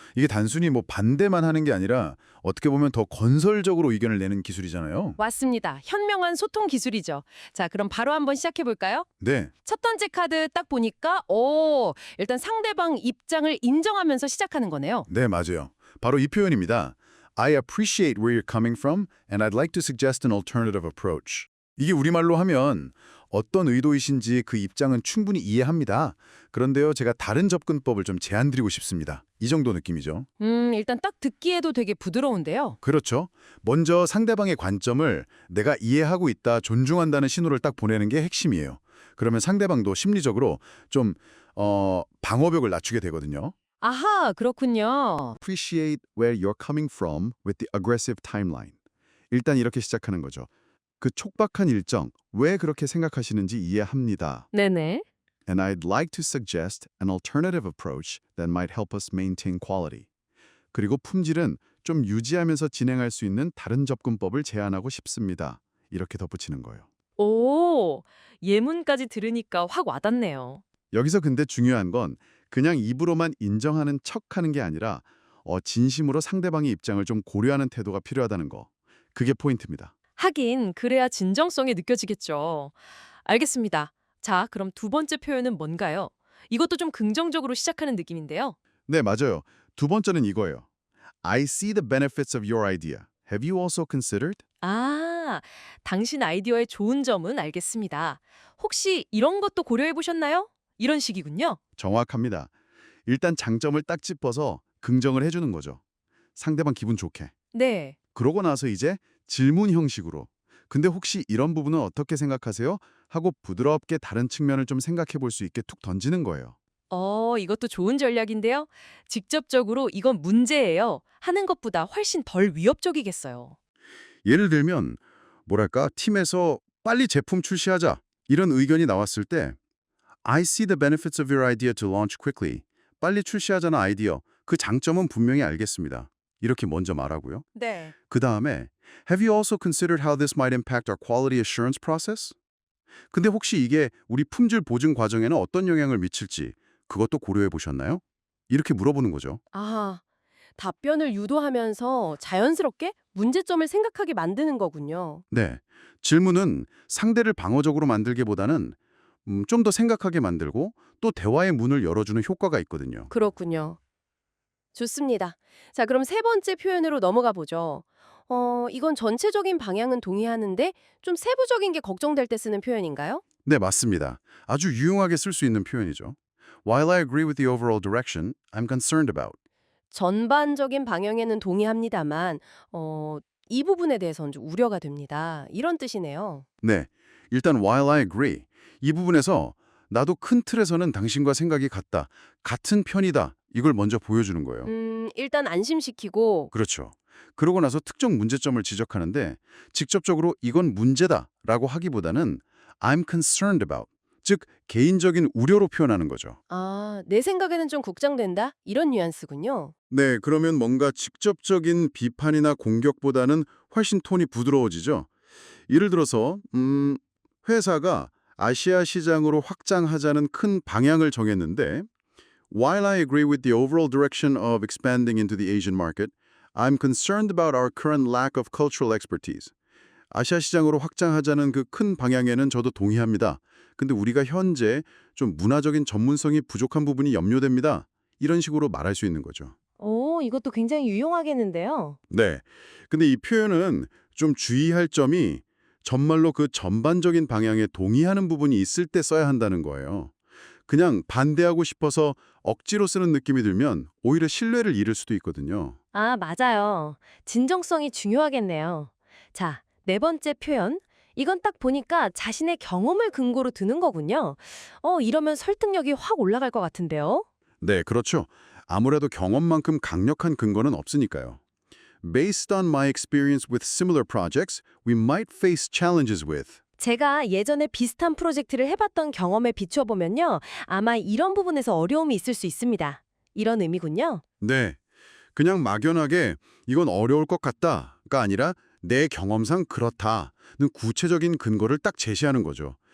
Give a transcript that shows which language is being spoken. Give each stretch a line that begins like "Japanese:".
Korean: 이게 단순히 뭐 반대만 하는 게 아니라 어떻게 보면 더 건설적으로 의견을 내는 기술이잖아요. 맞습니다. 현명한 소통 기술이죠. 자, 그럼 바로 한번 시작해 볼까요? 네. 첫 번째 카드 딱 보니까 일단 상대방 입장을 인정하면서 시작하는 거네요. 네, 맞아요. 바로 이 표현입니다.
English: I appreciate where you're coming from and I'd like to suggest an alternative approach.
Korean: 이게 우리말로 하면 어떤 의도이신지 그 입장은 충분히 이해합니다. 그런데요, 제가 다른 접근법을 좀 제안드리고 싶습니다. 이 정도 느낌이죠. 일단 딱 듣기에도 되게 부드러운데요. 그렇죠. 먼저 상대방의 관점을 내가 이해하고 있다, 존중한다는 신호를 딱 보내는 게 핵심이에요. 그러면 상대방도 심리적으로 좀 방어벽을 낮추게 되거든요. 아하, 그렇군요.
English: Appreciate where you're coming from with the aggressive timeline.
Korean: 일단 이렇게 시작하는 거죠. 그 촉박한 일정, 왜 그렇게 생각하시는지 이해합니다. 네네.
English: And I'd like to suggest an alternative approach that might help us maintain quality.
Korean: 그리고 품질은 좀 유지하면서 진행할 수 있는 다른 접근법을 제안하고 싶습니다. 이렇게 덧붙이는 거예요. 오, 예문까지 들으니까 확 와닿네요. 여기서 근데 중요한 건 그냥 입으로만 인정하는 척하는 게 아니라 진심으로 상대방의 입장을 좀 고려하는 태도가 필요하다는 거. 그게 포인트입니다. 하긴 그래야 진정성이 느껴지겠죠. 알겠습니다. 자, 그럼 두 번째 표현은 뭔가요? 이것도 좀 긍정적으로 시작하는 느낌인데요. 네, 맞아요. 두 번째는 이거예요.
English: I see the benefits of your idea. Have you also considered?
Korean: 아, 당신 아이디어의 좋은 점은 알겠습니다. 혹시 이런 것도 고려해 보셨나요? 이런 식이군요. 정확합니다. 일단 장점을 딱 짚어서 긍정을 해주는 거죠. 상대방 기분 좋게. 네. 그러고 나서 이제 질문 형식으로 근데 혹시 이런 부분은 어떻게 생각하세요? 하고 부드럽게 다른 측면을 좀 생각해 볼 수 있게 툭 던지는 거예요. 이것도 좋은 전략인데요. 직접적으로 이건 문제예요. 하는 것보다 훨씬 덜 위협적이겠어요. 예를 들면 뭐랄까 팀에서 빨리 제품 출시하자 이런 의견이 나왔을 때
English: I see the benefits of your idea to launch quickly.
Korean: 빨리 출시하자는 아이디어, 그 장점은 분명히 알겠습니다. 이렇게 먼저 말하고요. 네. 그 다음에
English: Have you also considered how this might impact our quality assurance process?
Korean: 근데 혹시 이게 우리 품질 보증 과정에는 어떤 영향을 미칠지 그것도 고려해 보셨나요? 이렇게 물어보는 거죠. 아, 답변을 유도하면서 자연스럽게 문제점을 생각하게 만드는 거군요. 네. 질문은 상대를 방어적으로 만들기보다는 좀 더 생각하게 만들고 또 대화의 문을 열어주는 효과가 있거든요. 그렇군요. 좋습니다. 자, 그럼 세 번째 표현으로 넘어가 보죠. 이건 전체적인 방향은 동의하는데 좀 세부적인 게 걱정될 때 쓰는 표현인가요? 네, 맞습니다. 아주 유용하게 쓸 수 있는 표현이죠.
English: While I agree with the overall direction, I'm concerned about.
Korean: 전반적인 방향에는 동의합니다만 이 부분에 대해서는 좀 우려가 됩니다. 이런 뜻이네요. 네, 일단
English: while I agree.
Korean: 이 부분에서 나도 큰 틀에서는 당신과 생각이 같다. 같은 편이다. 이걸 먼저 보여주는 거예요. 일단 안심시키고 그렇죠. 그러고 나서 특정 문제점을 지적하는데 직접적으로 이건 문제다라고 하기보다는
English: I'm concerned about,
Korean: 즉 개인적인 우려로 표현하는 거죠. 내 생각에는 좀 걱정된다. 이런 뉘앙스군요. 네, 그러면 뭔가 직접적인 비판이나 공격보다는 훨씬 톤이 부드러워지죠. 예를 들어서 회사가 아시아 시장으로 확장하자는 큰 방향을 정했는데
English: While I agree with the overall direction of expanding into the Asian market, I'm concerned about our current lack of cultural expertise.
Korean: 아시아 시장으로 확장하자는 그 큰 방향에는 저도 동의합니다. 근데 우리가 현재 좀 문화적인 전문성이 부족한 부분이 염려됩니다. 이런 식으로 말할 수 있는 거죠. 이것도 굉장히 유용하겠는데요. 네. 근데 이 표현은 좀 주의할 점이 정말로 그 전반적인 방향에 동의하는 부분이 있을 때 써야 한다는 거예요. 그냥 반대하고 싶어서 억지로 쓰는 느낌이 들면 오히려 신뢰를 잃을 수도 있거든요. 아, 맞아요. 진정성이 중요하겠네요. 자, 네 번째 표현. 이건 딱 보니까 자신의 경험을 근거로 드는 거군요. 이러면 설득력이 확 올라갈 것 같은데요? 네, 그렇죠. 아무래도 경험만큼 강력한 근거는 없으니까요.
English: Based on my experience with similar projects, we might face challenges with.
Korean: 제가 예전에 비슷한 프로젝트를 해봤던 경험에 비춰보면요. 아마 이런 부분에서 어려움이 있을 수 있습니다. 이런 의미군요. 네, 그냥 막연하게 이건 어려울 것 같다가 아니라 내 경험상 그렇다는 구체적인 근거를 딱 제시하는 거죠.